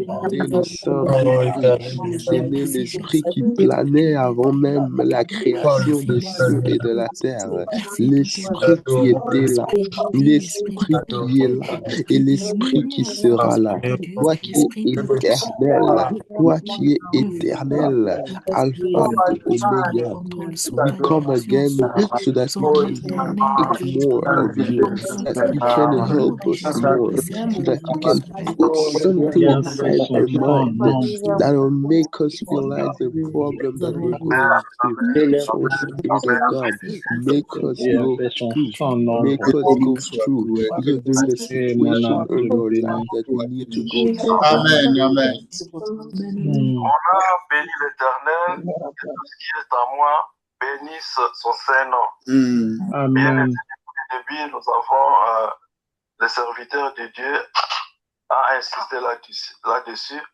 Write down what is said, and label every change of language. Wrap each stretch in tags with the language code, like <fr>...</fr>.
<fr>C'est le Saint-Esprit. C'est l'esprit qui planait avant même la création des cieux et de la terre. L'esprit qui était là, l'esprit qui est là et l'esprit qui sera là. Toi qui es éternel, toi qui es éternel, Alpha et Omega.</fr> <en>We come again so that we can take more of you, that we can help us more, so that you can put something inside our mind that will make us realize the problem that we're going through. Oh, Spirit of God, make us go through. Make us go through. Because there's a situation in your life that we need to go through. Amen, amen.</en> <fr>On a béni l'Éternel, et tout ce qui est à moi, bénisse son Saint-Nom. Bien Amen. depuis le début, nous avons le serviteur de Dieu a insisté là-dessus.</fr>